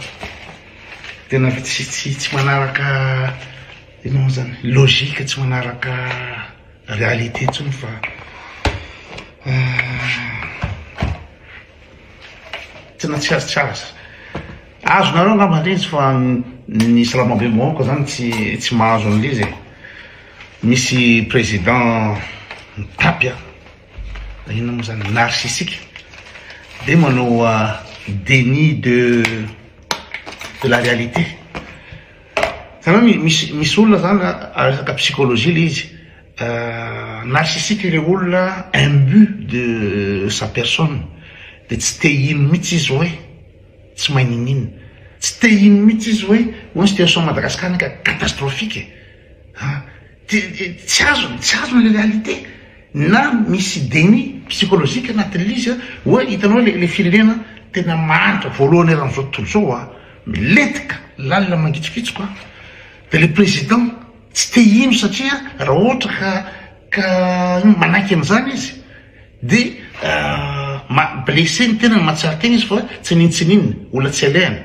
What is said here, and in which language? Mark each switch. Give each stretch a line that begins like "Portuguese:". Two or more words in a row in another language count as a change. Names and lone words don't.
Malagasy: Tena tsy manaraka inona zany logique, tsy manaraka réalité intsony fa tena tsy azo. Azonareo angamba indrindra fa ny Salamabembaoaka zany tsy mahazo an'izy. Misy président Tapia, inona moa zany narcissique, de manao
French: déni de la réalité.
Malagasy: Misy olona zany resaka psychologie le izy narcissique le olona
French: imbu de sa personne,
Malagasy: de tsy te ino mihitsy izy hoe tsy mahay ninina, tsy te ino mihitsy izy hoe hoy situation Madagasikara ka catastrophique. Tsy azo le réalité na misy
French: déni psychologique
Malagasy: anatin'le izy hoe hitanao le firenena tena manitra voalohany eran'izao tontolo zao miletika lalina mangitsokitsoka de le président tsy te ino satria raha ohatra ka manaiky an'izany izy de blessé ny tenany mahatsara tegna izy fa tsy ninona olona tsy alehany.